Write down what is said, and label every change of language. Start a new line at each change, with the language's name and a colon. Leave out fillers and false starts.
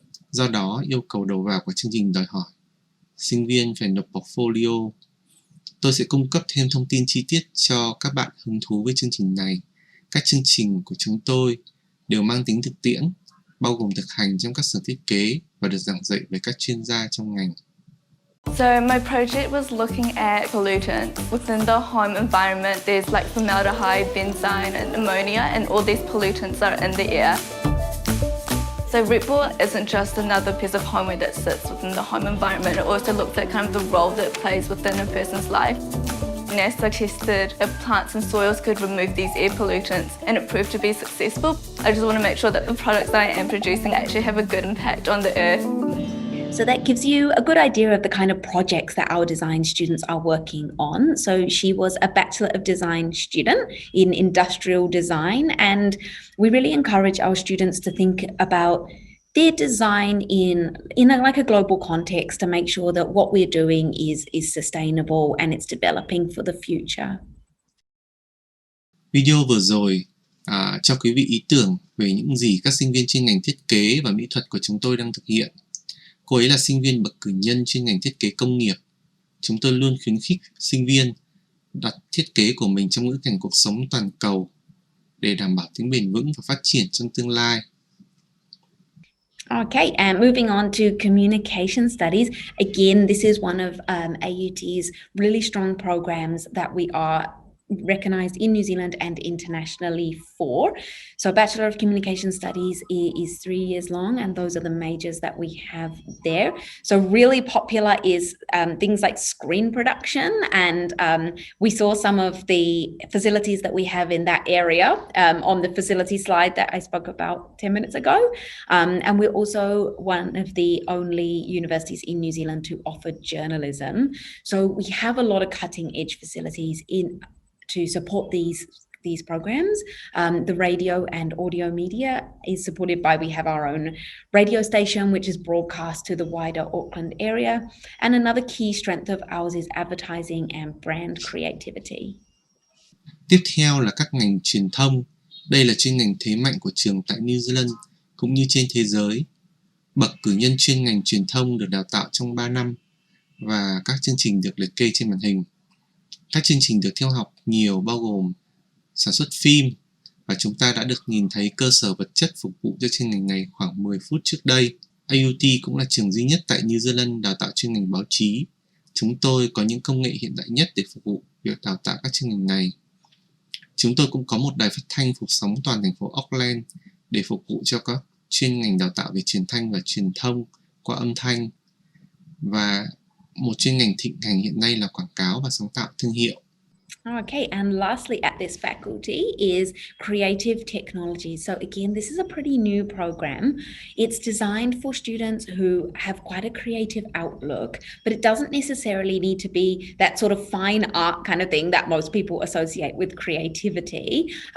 Vietnamese: Do đó, yêu cầu đầu vào của chương trình đòi hỏi sinh viên phải nộp portfolio. Tôi sẽ cung cấp thêm thông tin chi tiết cho các bạn hứng thú với chương trình này. Các chương trình của chúng tôi đều mang tính thực tiễn, bao gồm thực hành trong các xưởng thiết kế và được giảng dạy bởi các chuyên gia trong ngành.
English: So my project was looking at pollutants. Within the home environment, there's like formaldehyde, benzene, and ammonia, and all these pollutants are in the air. So root ball isn't just another piece of homework that sits within the home environment. It also looks at kind of the role that it plays within a person's life. NASA tested if plants and soils could remove these air pollutants, and it proved to be successful. I just want to make sure that the products that I am producing actually have a good impact on the earth. So that gives you a good idea of the kind of projects that our design students are working on. So she was a Bachelor of Design student in industrial design, and we really encourage our students to think about their design in a global context to make sure that what we're doing is sustainable and it's developing for the future.
Vietnamese: Video vừa rồi cho quý vị ý tưởng về những gì các sinh viên chuyên ngành thiết kế và mỹ thuật của chúng tôi đang thực hiện. Cô ấy là sinh viên bậc cử nhân chuyên ngành thiết kế công nghiệp. Chúng tôi luôn khuyến khích sinh viên đặt thiết kế của mình trong ngữ cảnh cuộc sống toàn cầu để đảm bảo tính bền vững và phát triển trong tương lai.
English: Okay, and moving on to communication studies. Again, this is one of AUT's really strong programs that we are recognised in New Zealand and internationally for. So Bachelor of Communication Studies is 3 years long, and those are the majors that we have there. So really popular is things like screen production, and we saw some of the facilities that we have in that area on the facility slide that I spoke about 10 minutes ago. And we're also one of the only universities in New Zealand to offer journalism. So we have a lot of cutting edge facilities to support these programs. The radio and audio media is supported by, we have our own radio station, which is broadcast to the wider Auckland area. And another key strength of ours is advertising and brand creativity.
Vietnamese: Tiếp theo là các ngành truyền thông. Đây là chuyên ngành thế mạnh của trường tại New Zealand cũng như trên thế giới. Bậc cử nhân chuyên ngành truyền thông được đào tạo trong 3 năm và các chương trình được liệt kê trên màn hình. Các chương trình được theo học nhiều bao gồm sản xuất phim, và chúng ta đã được nhìn thấy cơ sở vật chất phục vụ cho chuyên ngành này khoảng 10 phút trước đây. AUT cũng là trường duy nhất tại New Zealand đào tạo chuyên ngành báo chí. Chúng tôi có những công nghệ hiện đại nhất để phục vụ việc đào tạo các chuyên ngành này. Chúng tôi cũng có một đài phát thanh phủ sóng toàn thành phố Auckland để phục vụ cho các chuyên ngành đào tạo về truyền thanh và truyền thông qua âm thanh. Và một chuyên ngành thịnh hành hiện nay là quảng cáo và sáng tạo thương hiệu.
English: Okay, and lastly at this faculty is creative technology. So again, this is a pretty new program. It's designed for students who have quite a creative outlook, but it doesn't necessarily need to be that sort of fine art kind of thing that most people associate with creativity.